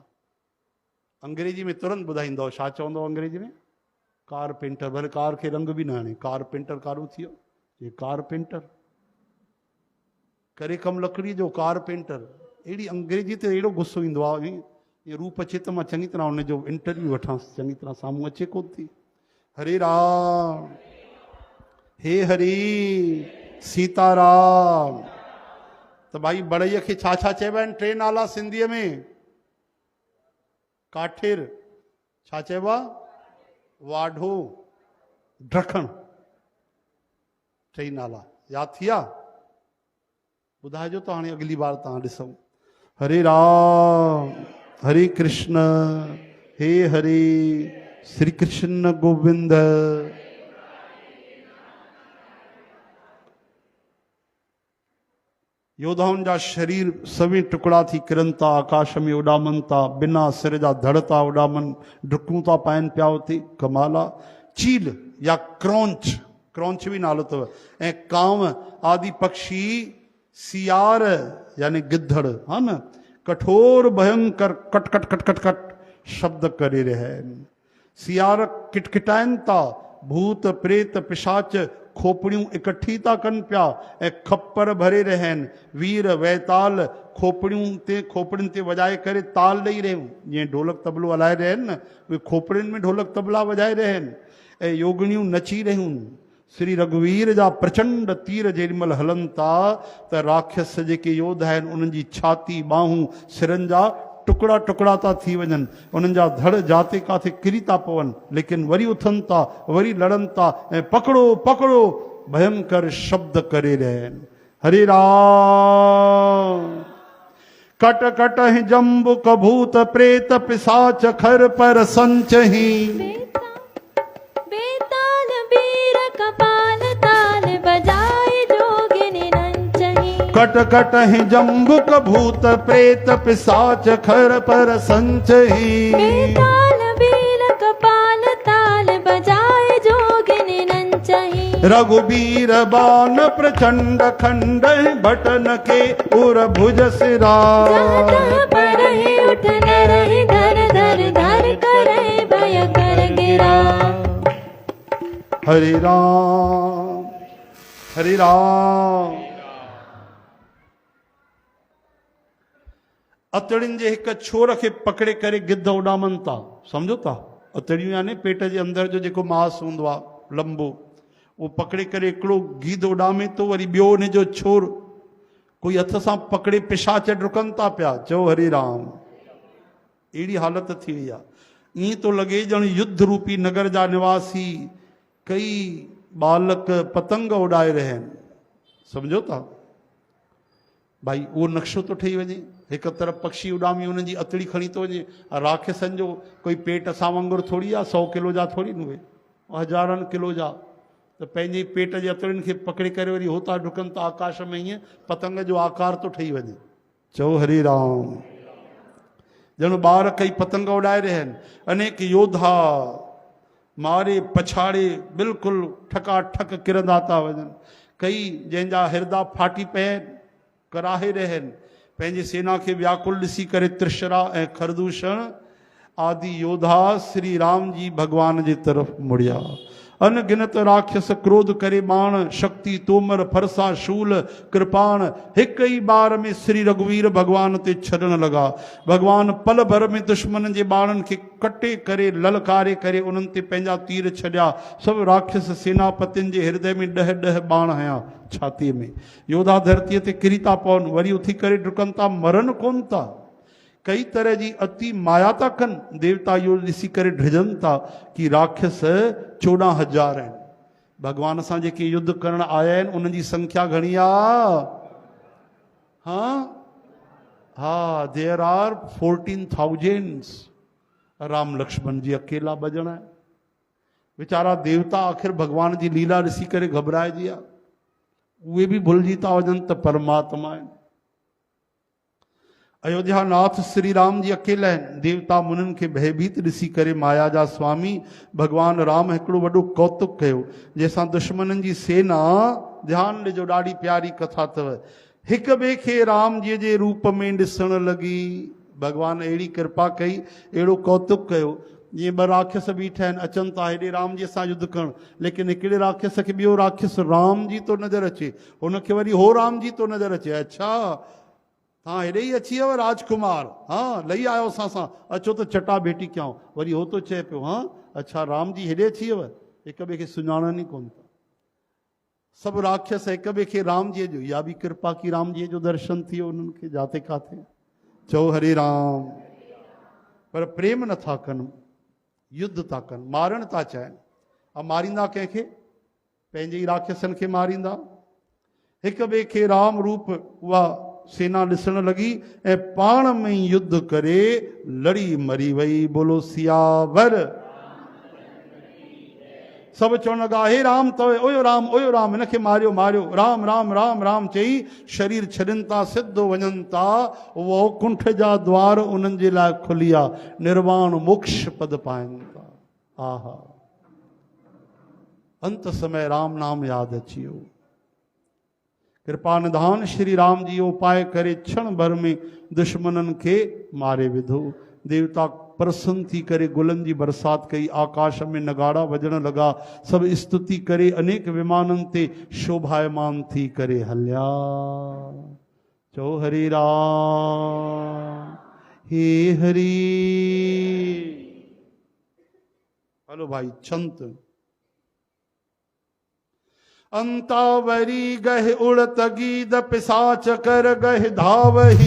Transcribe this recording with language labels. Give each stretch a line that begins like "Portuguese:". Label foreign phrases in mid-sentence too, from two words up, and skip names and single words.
Sindhi: अंग्रेजी में तुरंत ॿुधाईंदव, छा चवंदव अंग्रेजी में? कारपेंटर। भले कार खे रंग बि न हाणे, कारपेंटर कारो थी वियो? ये कारपेंटर करे कमु लकड़ीअ जो, कारपेंटर। अहिड़ी अंग्रेजी ते अहिड़ो गुस्सो ईंदो आहे, ये रूप अचे त मां चङी तरह हुनजो इंटरव्यू वठांसि, चङी तरह साम्हूं अचे कोन थी। हरे राम, हे हरी सीताराम। त भाई बड़ईअ खे छा छा चइबा आहिनि? टे नाला सिंधीअ में। काठिर, छा चइबो आहे? वाढो, ड्रखण। टई नाला यादि थी विया? ॿुधाइजो त हाणे अगली बार तव्हां ॾिसूं। हरे राम, हरे कृष्ण, हे हरे, श्री कृष्ण गोविंद। योद्धाउनि जा शरीर सभी टुकड़ा थी किरनि था, आकाश में उॾामनि था, बिना सिर जा धड़ था उॾामनि, डुकूं था पाइनि पिया उते। कमाल आहे। चील या क्रौंच, क्रौंच भी नालो अथव। ऐं कांव आदि पक्षी, सियार यानी गिद्धड़, हा न, कठोर भयंकर कट कट कट कट कट शब्द करे रहिया आहिनि। सियार किटकिटाइनि था, भूत प्रेत पिशाच खोपड़ियूं इकट्ठी था कनि पिया ऐं खप्पर भरे रहिया आहिनि। वीर वैताल खोपड़ियुनि ते वॼाए करे ताल ॾेई रहियूं, जीअं ढोलक तबलो हलाए रहिया आहिनि न, उहे खोपड़ियुनि में ढोलक तबला वॼाए रहिया आहिनि। ऐं योगिणियूं नची रहियूं। श्री रघुवीर जा प्रचंड तीर जेॾीमहिल हलनि था त राक्षस जेके योद्धा आहिनि उन्हनि जी छाती, ॿाहूं, सिरनि जा टुकड़ा टुकड़ा था थी वञनि, उन्हनि जा धड़ जाते काथे किरी था पवनि, लेकिन वरी उथनि था, वरी लड़नि था ऐं पकड़ो पकड़ो भयंकर शब्द करे रहिया आहिनि।
Awadhi: हरे राम। कट कट ही जम्बुक भूत प्रेत पिशाच खर पर संचही, बेताल बीर कपाल ताल बजाए जोगिनी नंचही। कट कट ही जम्बुक भूत प्रेत पिशाच खर पर संचही, बेताल बीर कपाल ताल बजाए जोगिनी नंचही। रघुबीर बाण प्रचंड खंड बटन के उर भुज सिरा, जहाँ पर ही उठ न रही धर धर धर करे भय कर गिरा।
Sindhi: हरे राम, हरे राम। अतड़ियुनि जे हिक छोर खे पकड़े करे गिद्ध उॾामनि था, सम्झो था? अतड़ियूं यानी पेट जे अंदर जो जेको मांस हूंदो आहे लंबो, वो पकड़े करे हिकिड़ो गिद्ध उॾामे थो, वरी ॿियो हुन जो छोर कोई हथ सां पकड़े पिशाच डुकनि था पिया। चओ हरे राम। अहिड़ी हालत थी वई आहे। ईअं थो लॻे ॼण युद्ध रूपी नगर जा निवासी कई बालक पतंग उॾाए रहिया आहिनि, सम्झो था भाई? उहो नक्शो थो ठही वञे। हिकु तरफ़ पक्षी उॾामी हुननि जी अतड़ी खणी थो वञे। राक्षसनि जो कोई पेट असां वांगुरु थोरी आहे, 100 किलो जा थोरी न उहे, हज़ारनि किलो जा। तो पंहिंजे पेट जे अतड़ियुनि खे पकड़े करे वरी होता ढुकनि था आकाश में, ईअं पतंग जो आकार तो ठही वञे। चओ हरे राम। ॼण ॿार कई पतंग उॾाए रहिया आहिनि, अनेक योद्धा मारे पछाड़े बिल्कुलु ठकाठक किरंदा था वञनि, कई जंहिंजा हिरदा फाटी पिया आहिनि कराहे रहिया आहिनि। पंहिंजी सेना खे व्याकुल ॾिसी करे त्रिशरा ऐं खरदूषण आदि योद्धा श्री राम जी भगवान जी तरफ़ मुड़िया। अनगिनत राक्षस क्रोध करे बाण, शक्ति तोमर फरसा शूल कृपाण, हिक ही बार में श्री रघुवीर भगवान ते छॾण लॻा। भगवान पल भर में दुश्मन जे बाणनि खे कटे करे ललकारे करे उन्हनि ते पंहिंजा तीर छॾिया। सभु राक्षस सेनापतियुनि जे हृदय में ॾह ॾह बाण हया छातीअ में। योद्धा धरतीअ ते किरी था पवनि, वरी उथी करे डुकनि था, मरनि कोन था। कई तरह जी अति माया था कनि। देवता इहो ॾिसी करे ढिजनि था कि राक्षस 14,000 आहिनि। भगवान सां जेके युद्ध करण आया आहिनि उन्हनि जी संख्या घणी आहे? हा,
English: there are 14,000.
Sindhi: राम लक्ष्मण जी अकेला बजण आहे। वीचारा देवता आख़िर भगवान जी लीला ॾिसी करे घबराइजी विया, उहे बि भुलिजी था वञनि त परमात्मा आहिनि। अयोध्या नाथ श्री राम जी अकेला आहिनि। देवता मुनिनि खे भयभीत ॾिसी करे माया जा स्वामी भगवान राम हिकिड़ो वॾो कौतुक कयो, जंहिंसां दुश्मननि जी सेना, ध्यानु ॾिजो ॾाढी प्यारी कथा अथव, हिक ॿिए खे राम जी जे रूप में ॾिसण लॻी। भगवान अहिड़ी कृपा कई, अहिड़ो कौतुक कयो, जीअं ॿ राक्षस बीठा आहिनि, अचनि था हेॾे राम जी सां युद्ध करणु, लेकिन हिकिड़े राक्षस खे ॿियो राक्षस राम जी तो नज़र अचे, हुनखे वरी हो राम जी तो नज़र अचे। अच्छा, हाँ हेॾे ई अची वियो राजकुमार, हाँ लही आयो असां सां, अचो त चटा भेटी कयूं। वरी हो तो चए पियो, हाँ अच्छा राम जी हेॾे अची वियो, हिक ॿिए खे सुञाणनि ई कोन था। सभु राक्षस हिक ॿिए खे राम जी जो, इहा बि कृपा की राम जी जो दर्शन थी वियो उन्हनि खे जाते काथे। चओ हरे राम। पर प्रेम नथा कनि, युद्ध था कनि, मारण था चाहिनि। ऐं मारींदा कंहिंखे? पंहिंजे ई राक्षसनि खे मारींदा। हिक ॿिए खे राम रूप उहा सेना ॾिसण लॻी ऐं पाण में ई युद्ध करे लड़ी मरी वई। बोलो सियावर। सभु चवण लॻा, हे राम तो ओयो राम, ओयो राम, हिनखे मारियो मारियो, राम राम राम राम चई शरीर छॾनि था, सिधो वञनि था। उहो कुंठ जा द्वार उन्हनि जे लाइ खुली विया, निर्वाण मोक्ष पद पाइनि था। आहा, अंत समय राम नाम यादि अची वियो। कृपा निधान श्री राम जी उपाय करे क्षण भर में दुश्मननि खे मारे विधो। देवता प्रसन्न थी करे गुलनि जी बरसात कई, आकाश में नगाड़ा वजण लॻा, सभु स्तुति करे अनेक विमाननि ते शोभायमान थी करे हलिया। चओ हरे राम, हे हरि। हलो भाई छंत।
Awadhi: अंतावरी गह उड़त गीद, पिसाच कर गह धावही।